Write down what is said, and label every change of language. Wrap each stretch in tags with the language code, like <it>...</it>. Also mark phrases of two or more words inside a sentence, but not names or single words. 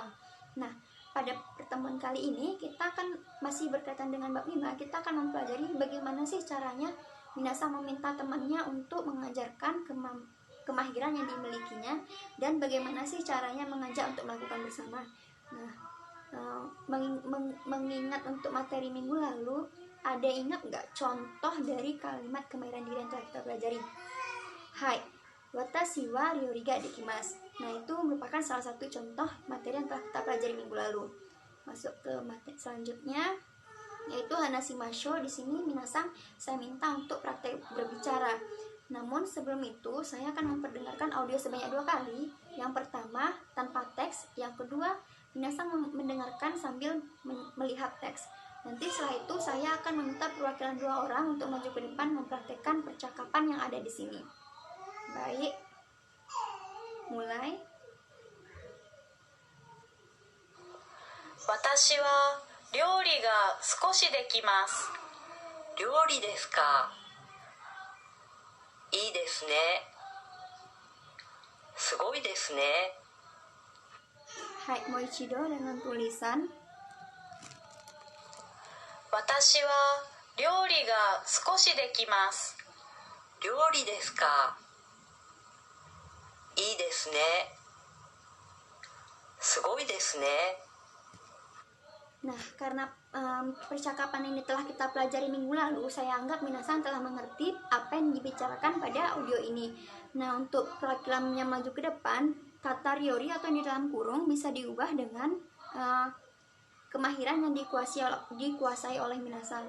<id>Nah, pada pertemuan kali ini kita akan masih berkaitan dengan bab 5, kita akan mempelajari bagaimana sih caranya minasang meminta temannya untuk mengajarkan kemahiran yang dimilikinya, dan bagaimana sih caranya mengajak untuk melakukan bersama. Nah, mengingat untuk materi minggu lalu, ada ingat nggak contoh dari kalimat kemahiran diri yang telah kita pelajari?</id> <ja>Hai, 私は料理ができます.</ja> <id>Nah, itu merupakan salah satu contoh materi yang telah kita pelajari minggu lalu. Masuk ke materi selanjutnya, yaitu hanashimasho. Di sini minasang saya minta untuk praktek berbicara. Namun sebelum itu saya akan memperdengarkan audio sebanyak 2 kali. Yang pertama tanpa teks, yang kedua minasang mendengarkan sambil melihat teks. Nanti setelah itu saya akan meminta perwakilan 2 orang untuk maju ke depan mempraktekkan percakapan yang ada di sini. Baik, mulai.</id> <ja>私は料理が少しできます. 料理ですか? いいですね. すごいですね. はい、もう一度</ja> <id>dengan tulisan.</id> <ja>私は料理が少しできます. 料理ですか? いいですね。すごいですね.</ja> <id>Nah, karena percakapan ini telah kita pelajari minggu lalu, saya anggap minasang telah mengerti apa yang dibicarakan pada audio ini. Nah, untuk perwakilannya maju ke depan, kata ryori atau yang di dalam kurung bisa diubah dengan kemahiran yang dikuasai oleh minasang.</id>